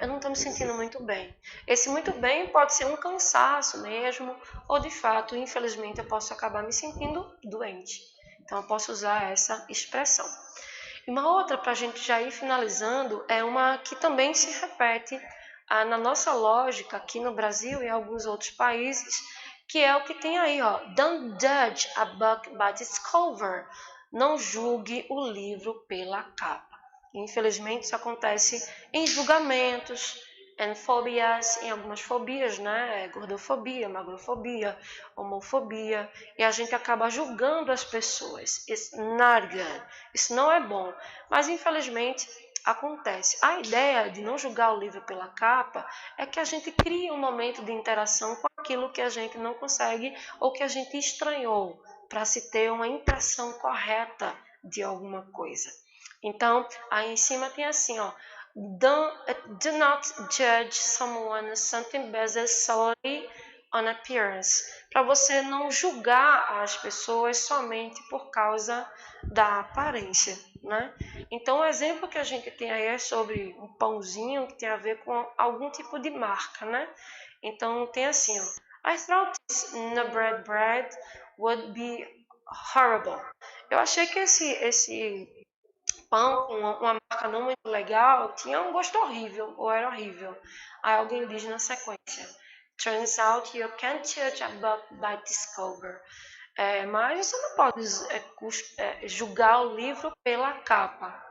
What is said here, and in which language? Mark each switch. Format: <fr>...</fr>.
<pt>Eu não estou me sentindo muito bem. Esse muito bem pode ser um cansaço mesmo, ou de fato, infelizmente, eu posso acabar me sentindo doente. Então, eu posso usar essa expressão. E uma outra, para a gente já ir finalizando, é uma que também se repete na nossa lógica aqui no Brasil e em alguns outros países, que é o que tem aí, ó.</pt> <en>Don't judge a book by its cover.</en> <pt>Não julgue o livro pela capa. Infelizmente, isso acontece em julgamentos, em fobias, em algumas fobias, né? Gordofobia, magrofobia, homofobia, e a gente acaba julgando as pessoas.</pt> <en>It's not good.</en> <pt>Isso não é bom. Mas, infelizmente, acontece. A ideia de não julgar o livro pela capa é que a gente cria um momento de interação com aquilo que a gente não consegue ou que a gente estranhou, para se ter uma impressão correta de alguma coisa. Então, aí em cima tem assim, ó.</pt> <en>Do not judge someone something based solely on appearance.</en> <pt>Para você não julgar as pessoas somente por causa da aparência, né? Então, o exemplo que a gente tem aí é sobre um pãozinho que tem a ver com algum tipo de marca, né? Então, tem assim, ó.</pt> <en>I thought this bread would be horrible.</en> <pt>Eu achei que esse pão com uma marca não muito legal tinha um gosto horrível, ou era horrível. Aí alguém diz na sequência:</pt> <en>Turns out you can't judge a book by its cover.</en> <pt>Mas você não pode julgar o livro pela capa.</pt>